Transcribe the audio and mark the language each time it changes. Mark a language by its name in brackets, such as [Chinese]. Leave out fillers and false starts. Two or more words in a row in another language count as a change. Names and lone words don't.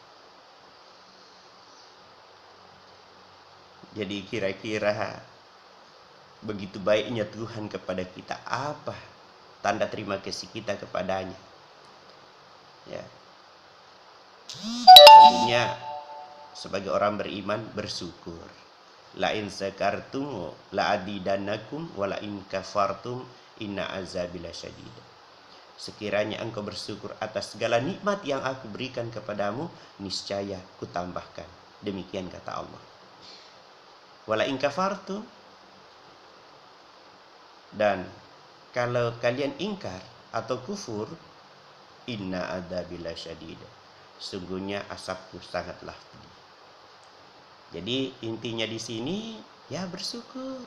[Indonesian] Jadi kira-kira begitu baiknya Tuhan kepada kita, apa tanda terima kasih kita kepadanya? Ya. Tentunya sebagai orang beriman bersyukur. [Arabic] لئن شكرتم لأزيدنكم ولئن كفرتم إن عذابي لشديد. [Indonesian] Sekiranya engkau bersyukur atas segala nikmat yang aku berikan kepadamu, niscaya kutambahkan. Demikian kata Allah. [Arabic] ولئن كفرتم, [Indonesian] dan kalau kalian ingkar atau kufur, [Arabic] إن عذابي لشديد, [Indonesian] sungguhnya asapku sangatlah pedih. Jadi intinya di sini ya bersyukur.